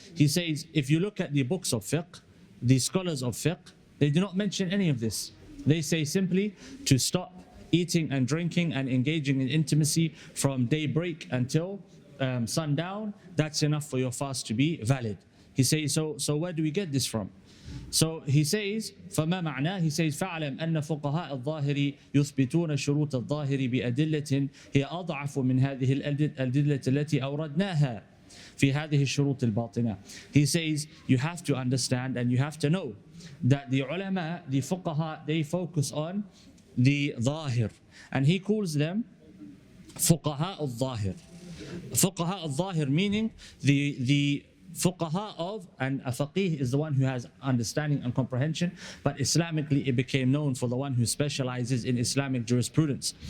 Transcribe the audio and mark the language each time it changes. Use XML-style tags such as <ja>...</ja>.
<en>He says, if you look at the books of fiqh, the scholars of fiqh, they do not mention any of this. They say simply to stop eating and drinking and engaging in intimacy from daybreak until sundown. That's enough for your fast to be valid. He says, so where do we get this from? So he says,</en> <ar>فما معناه,</ar> <en>he says,</en> <ar>فاعلم أن فقهاء الظاهر يثبتون شروط الظاهر بأدلة هي أضعف من هذه الأدلة التي أوردناها في هذه الشروط الباطنة.</ar> <en>He says, you have to understand and you have to know that the ulama, the fuqaha, they focus on the zahir, and he calls them fuqaha al-zahir. Fuqaha al-zahir meaning the fuqaha of, and a faqih is the one who has understanding and comprehension, but Islamically it became known for the one who specializes in Islamic jurisprudence.</en>